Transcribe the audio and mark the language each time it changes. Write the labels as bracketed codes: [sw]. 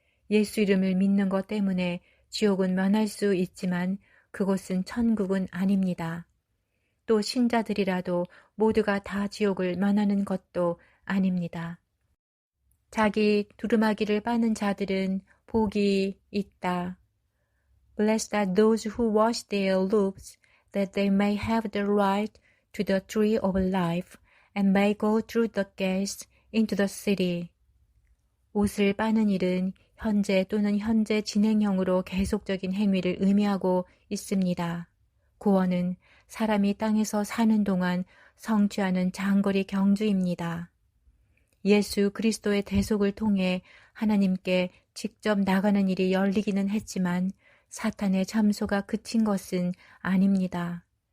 [ko] 예수 이름을 믿는 것 때문에 지옥은 면할 수 있지만 그곳은 천국은 아닙니다. 또 신자들이라도 모두가 다 지옥을 면하는 것도 아닙니다. 자기 두루마기를 빠는 자들은 복이 있다. [en] Blessed are those who wash their loops, that they may have the right to the tree of life, and may go through the gates into the city. [ko] 옷을 빠는 일은 현재 또는 현재 진행형으로 계속적인 행위를 의미하고 있습니다. 구원은 사람이 땅에서 사는 동안 성취하는 장거리 경주입니다. 예수 그리스도의 대속을 통해 하나님께 직접 나가는 일이 열리기는 했지만 사탄의 참소가 그친 것은 아닙니다.